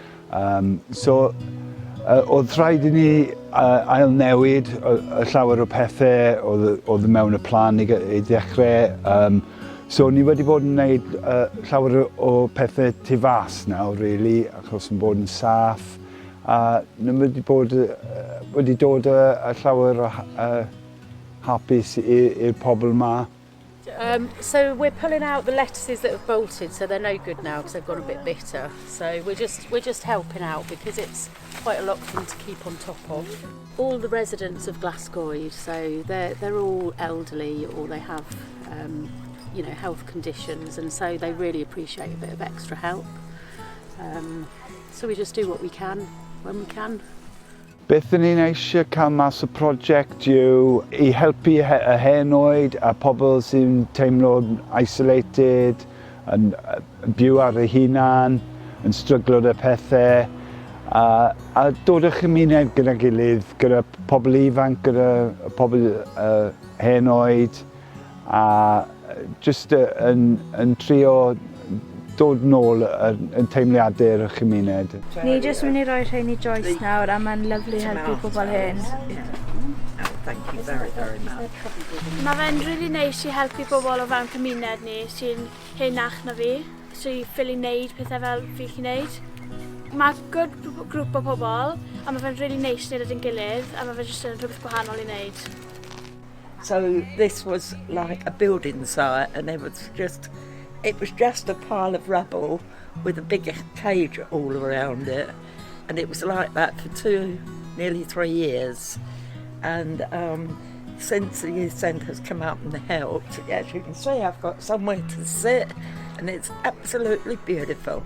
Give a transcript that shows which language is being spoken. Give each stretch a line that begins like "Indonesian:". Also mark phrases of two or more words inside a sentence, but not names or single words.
Welsh: Oedd rhaid i ni ailnewid y llawer o pethau oedd mewn y plan i ddechrau. So ni wedi bod yn gwneud llawer o pethau tu fas nawr, really, achos yn bod yn saff. Ni wedi dod â llawer o hapus i'r pobl yma.
English: So we're pulling out the lettuces that have bolted, so they're no good now because they've got a bit bitter. So we're just helping out because it's quite a lot for them to keep on top of. All the residents of Glasgow, so they're all elderly or they have health conditions, and so they really appreciate a bit of extra help. So we just do what we can when we can.
Welsh: Beth ni'n eisiau cael mas o prosiect yw i helpu y henoed a pobl sy'n teimlo isolated, yn byw ar eu hunan, yn stryglo â pethau, a dod â chymuned gyda gilydd, gyda pobl ifanc, gyda pobl henoed, a jyst yn trio dod nôl yn teimliadau'r chymuned. Ni jyst mynd i roi rhain i Joyce nawr, a mae'n lyflu helpu pobl hyn.
English: Thank you very, very much.
Welsh: Mae fe'n rili neis i helpu pobl o fewn cymuned ni sy'n henach na fi, sy'n ffili wneud pethau fel fi chi'n wneud. Mae good grŵp o pobl, a mae fe'n rili neis i wneud ydyn gilydd, a mae fe'n jyst yn rhywbeth gwahanol i wneud.
English: So this was like a building site, and it was just a pile of rubble with a big cage all around it, and it was like that for nearly 3 years. And since the youth centre's come up and helped, as you can see, I've got somewhere to sit, and it's absolutely beautiful.